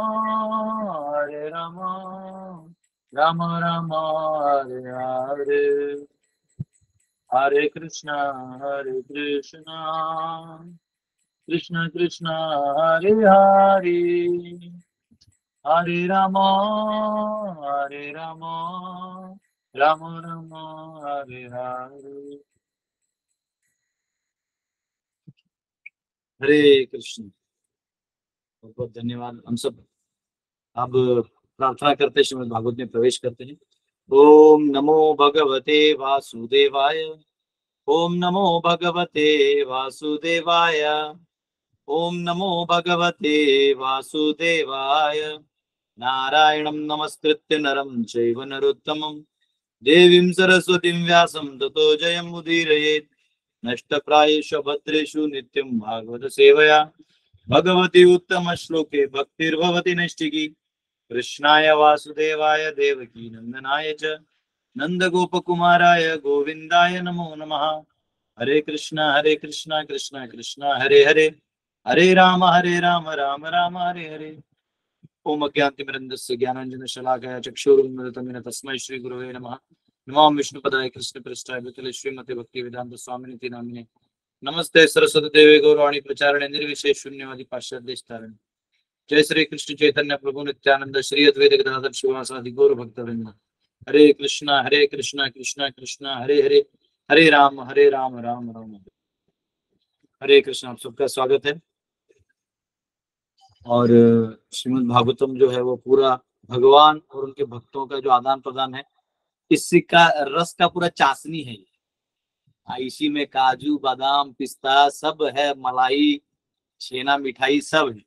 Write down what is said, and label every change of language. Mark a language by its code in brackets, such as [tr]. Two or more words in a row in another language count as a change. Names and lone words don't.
[sa] राम राम हरे हरे, हरे कृष्णा कृष्ण कृष्ण हरे हरे, हरे राम राम राम हरे हरे, हरे कृष्ण। [hi] बहुत बहुत धन्यवाद। हम सब अब प्रार्थना करते श्रीमद् भागवत में प्रवेश करते हैं। [sa] ओम नमो भगवते वासुदेवाय, ओम नमो भगवते वासुदेवाय, ओम नमो भगवते वासुदेवाय, नारायणं नमस्कृत्य नरं चैव नरोत्तमं, देवीं सरस्वतीं व्यासं ततो जयमुदीरयेत्। नष्टप्रायेषु भद्रेषु नित्यं भागवत सेवया भगवती उत्तम श्लोके भक्तिर्भवति नैष्टिकी। कृष्णाय वासुदेवाय देवकी नंदनाय च नंदगोपकुमाराय गोविंदाय नमो नमः। हरे कृष्णा कृष्णा कृष्णा हरे हरे, हरे राम राम राम हरे हरे। ओम अज्ञानतिमिरन्धस्य ज्ञानाञ्जनशलाकया चक्षुरुन्मिलितं येन तस्मै श्रीगुरवे नमः। नमो विष्णुपदाय कृष्णप्रेष्ठाय भूतले श्रीमते भक्तिवेदांत स्वामिनिति नामिने। नमस्ते सरस्वती देवे गौरवाणी प्रचारणे निर्विशेष शून्यवादी पाश्चात्य देशतारिणे। जय श्री कृष्ण चैतन्य प्रभु नित्यानंद श्री अद्वैत गदाधर शिवासादि गौर भक्तवृंद। हरे कृष्णा कृष्णा कृष्णा हरे हरे, हरे राम राम राम हरे कृष्ण। [hi] आप सबका स्वागत है। और श्रीमद् भागवतम जो है वो पूरा भगवान और उनके भक्तों का जो आदान प्रदान है, इसी का रस का पूरा चाशनी है। इसी में काजू बादाम पिस्ता सब है, मलाई छेना मिठाई सब है।